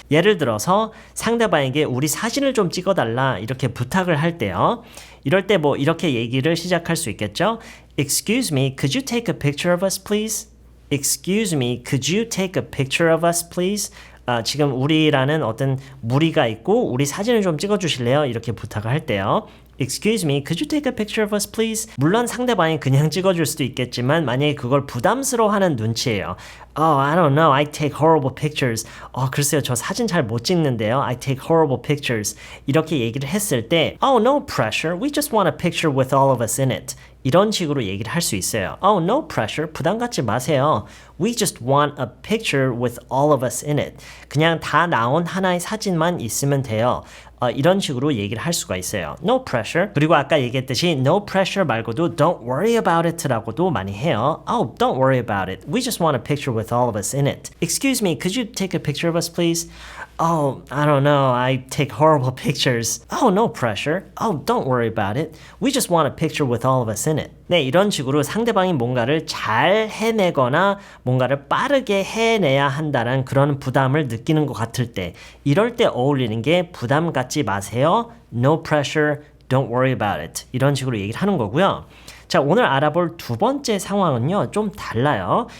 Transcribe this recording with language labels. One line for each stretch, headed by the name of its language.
Korean: 예를 들어서 상대방에게 우리 사진을 좀 찍어달라 이렇게 부탁을 할 때요. 이럴 때 뭐 이렇게 얘기를 시작할 수 있겠죠.
English: Excuse me, could you take a picture of us, please? Excuse me, could you take a picture of us, please?
Korean: 지금 우리라는 어떤 무리가 있고 우리 사진을 좀 찍어주실래요? 이렇게 부탁을 할 때요.
English: Excuse me, could you take a picture of us, please?
Korean: 물론 상대방이 그냥 찍어줄 수도 있겠지만 만약에 그걸 부담스러워하는 눈치예요.
English: Oh, I don't know. I take horrible pictures.
Korean: 글쎄요. 저 사진 잘 못 찍는데요.
English: I take horrible pictures.
Korean: 이렇게 얘기를 했을 때
English: Oh, no pressure. We just want a picture with all of us in it.
Korean: 이런 식으로 얘기를 할 수 있어요.
English: Oh, no pressure.
Korean: 부담 갖지 마세요.
English: We just want a picture with all of us in it.
Korean: 그냥 다 나온 하나의 사진만 있으면 돼요. 이런 식으로 얘기를 할 수가 있어요.
English: No pressure.
Korean: 그리고 아까 얘기했듯이 no pressure 말고도
English: don't worry about it
Korean: 라고도 많이 해요.
English: Oh, don't worry about it. We just want a picture with all of us in it. Excuse me, could you take a picture of us, please? Oh, I don't know. I take horrible pictures. Oh, no pressure. Oh, don't worry about it. We just want a picture with all of us in it.
Korean: 네, 이런 식으로 상대방이 뭔가를 잘 해내거나 뭔가를 빠르게 해내야 한다는 그런 부담을 느끼는 것 같을 때 이럴 때 어울리는 게 부담 갖지 마세요.
English: No pressure. Don't worry about it.
Korean: 이런 식으로 얘기를 하는 거고요. 자, 오늘 알아볼 두 번째 상황은요, 좀 달라요.